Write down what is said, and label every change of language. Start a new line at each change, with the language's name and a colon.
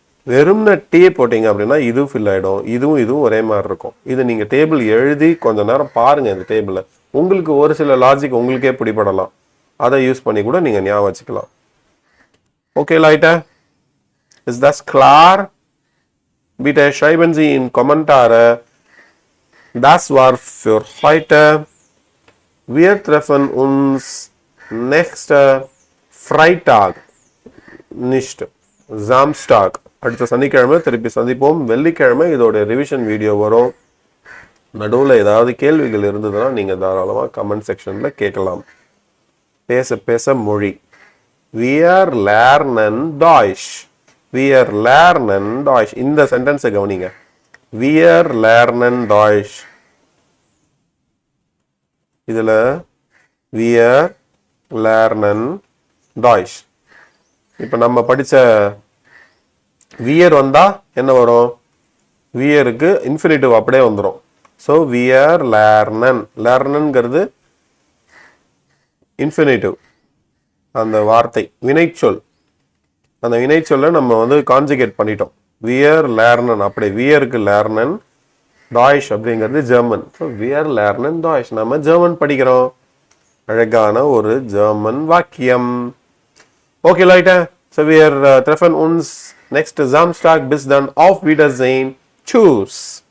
Tamil: வெறும்ன டே போட்டீங்க அப்படின்னா இதுவும் ஃபில் ஆயிடும். இதுவும் ஒரே மாதிரி இருக்கும். இது நீங்க டேபிள் எழுதி கொஞ்ச நேரம் பாருங்க. இந்த டேபிள்ல உங்களுக்கு ஒரு சில லாஜிக் உங்களுக்கே பிடிபடலாம். அதை யூஸ் பண்ணி கூட நீங்க ஞாபகம் வச்சுக்கலாம்.
German: ஓகே Leute, ist das klar? Bitte schreiben Sie in Kommentare. Das war für heute. Wir treffen uns nächste Freitag, nicht Samstag.
Tamil: அடுத்த சனிக்கிழமை திருப்பி சந்திப்போம். வெள்ளிக்கிழமை இதோட ரிவிஷன் வீடியோ வரும். நடுவில் ஏதாவது கேள்விகள் இருந்ததுன்னா நீங்க தாராளமாக கமெண்ட் செக்ஷன்ல கேட்கலாம். பேச பேச மொழி.
German: Wir lernen Deutsch. Wir lernen Deutsch.
Tamil: இந்த சென்டென்ஸை கவனிங்க.
German: Wir lernen Deutsch. இதுல wir lernen Deutsch.
Tamil: இப்ப நம்ம படிச்ச வியர் வந்தா என்ன வரும்? வியருக்கு இன்ஃபினிட்டிவ் அப்படியே வந்துடும். So wear லேர்னன், லேர்னன்ங்கிறது infinitive. அந்த வார்த்தை வினைச்சொல், அந்த வினைச்சொல்லை நம்ம வந்து கான்ஜுகேட் பண்ணிட்டோம். வியர் லேர்னன், அப்படி வியருக்கு லேர்னன், டாய்ஷ் அப்படிங்கிறது ஜெர்மன். ஸோ வியர் லேர்னன் டாய்ஷ், நம்ம ஜெர்மன் படிக்கிறோம். அழகான ஒரு ஜெர்மன் வாக்கியம்.
German: ஓகே Leute, so wir treffen uns nächste Samstag. Bis dann, auf Wiedersehen. Tschüss.